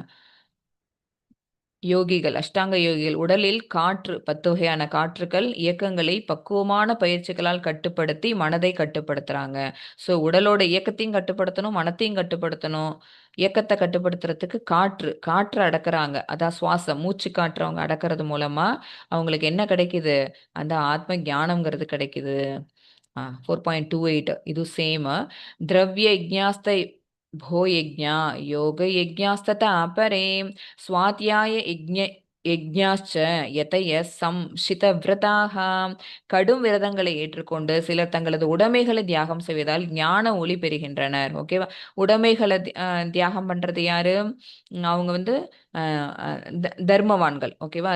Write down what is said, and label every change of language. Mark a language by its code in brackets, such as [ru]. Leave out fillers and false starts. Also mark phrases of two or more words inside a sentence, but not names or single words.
[ta] யோகிகள், அஷ்டாங்க யோகிகள் உடலில் காற்று, 10 வகையான காற்றுக்கள் இயக்கங்களை பக்குவமான பயிற்சிகளால் கட்டுப்படுத்தி மனதை கட்டுப்படுத்துறாங்க. ஸோ உடலோட இயக்கத்தையும் கட்டுப்படுத்தணும், மனத்தையும் கட்டுப்படுத்தணும். இயக்கத்தை கட்டுப்படுத்துறதுக்கு காற்று அடக்குறாங்க. அதான் சுவாசம், மூச்சு காற்று அவங்க அடக்கிறது மூலமா அவங்களுக்கு என்ன கிடைக்குது? அந்த ஆத்ம ஞானம்ங்கிறது கிடைக்குது. 4.28 [kn] ಇದು ಸೇಮ್. [sa] द्रव्य यज्ञास्त भो यज्ञ योग यज्ञास्तत अपरे स्वाध्याय यज्ञ यज्ञाश्च यतय संशितव्रताः. [ta] கடும் விரதங்களை ஏற்றுக்கொண்டு சிலர் தங்களது உடைமைகளை தியாகம் செய்வதால் ஞான ஒளி பெறுகின்றனர். ஓகேவா? உடைமைகளை தியாகம் பண்றது யாரு? அவங்க வந்து தர்மவான்கள். ஓகேவா?